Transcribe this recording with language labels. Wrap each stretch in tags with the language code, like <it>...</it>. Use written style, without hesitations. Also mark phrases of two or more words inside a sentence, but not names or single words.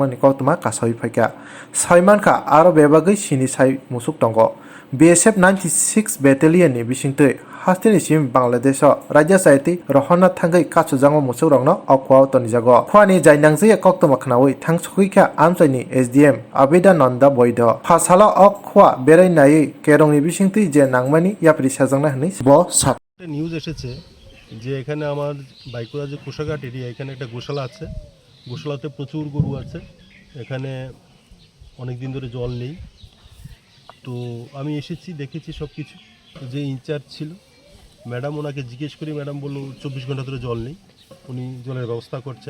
<trp>Nikotma Kasoi Phaika, Saimanka, Aro Bebagi Shini Sai Musuk Tongo,</trp> <en>BSF 96 Battalion</en> <trp>ni Bishingte, Hastini Sim Bangladesh, Raja Saiti, Rohana Thangwi Katsujango Moswkrokno, Khoao Tonijago, Khoani Jai Nangzai Koktoma Thangsuika Amsani SDM, Abida Nanda Boido, Pasala of Khoao Berai Nai, Keram ni Bishingte, Jen Nangmani, Yapri Sazana Hanis, Bo Sat.</trp> <bn>নিউজ এসেছে যে এখানে আমার বাইকুড়া যে কোষাঘাট এরিয়া এখানে একটা গোশালা আছে, গোশালাতে প্রচুর গরু আছে, এখানে অনেক দিন ধরে জল নেই। তো আমি এসেছি, দেখেছি সব কিছু। যে ইনচার্জ ছিল ম্যাডাম, ওনাকে জিজ্ঞেস করি, ম্যাডাম বললো 24 ঘন্টা ধরে জল নেই, উনি জলের ব্যবস্থা করছেন।</bn>